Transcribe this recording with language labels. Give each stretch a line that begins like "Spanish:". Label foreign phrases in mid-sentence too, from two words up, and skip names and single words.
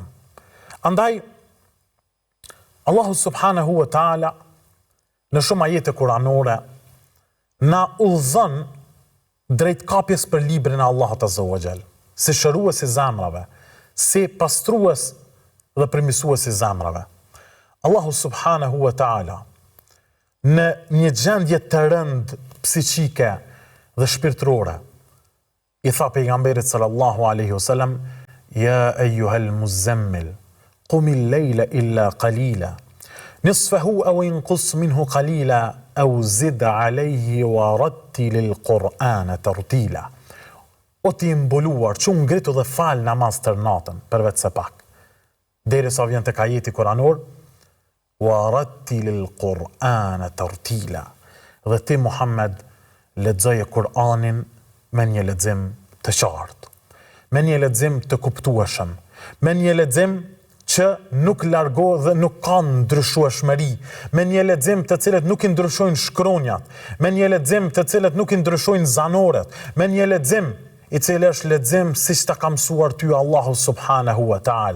Albanian: Andaj Allahu
Arabic: سبحانه وتعالى
Albanian: në shumë ajete kuranore na udhëzon drejt kapjes për librin e Allahut
Arabic: عز وجل,
Albanian: si shërues i zemrave, si pastrues dhe përmirësues i zemrave.
Arabic: الله سبحانه وتعالى
Albanian: në një gjendje të rënd psiqike dhe shpirtërore i tha pejgamberit
Arabic: صلى الله عليه وسلم: يا أيها المزمل، قم الليل إلا قليلا، نصفه أو انقص منه قليلا، أو زد عليه ورتل القرآن ترتيلا."
Albanian: O ti mbuluar, që ngritu dhe fal namaz tër natën, përveç se pak. Derisa vjen tek ajeti kuranor:
Arabic: "ورتل القرآن ترتيلا."
Albanian: Dhe ti Muhammed lexoje Kur'anin me një lexim të qartë, me një lexim të kuptueshëm, me një lexim që nuk largohet dhe nuk ka ndryshueshmëri, me një lexim të cilët nuk i ndryshojnë shkronjat, me një lexim të cilët nuk i ndryshojnë zanoret, me një lexim i cili është lexim siç ta ka mësuar ty Allahu
Arabic: سبحانه وتعالى.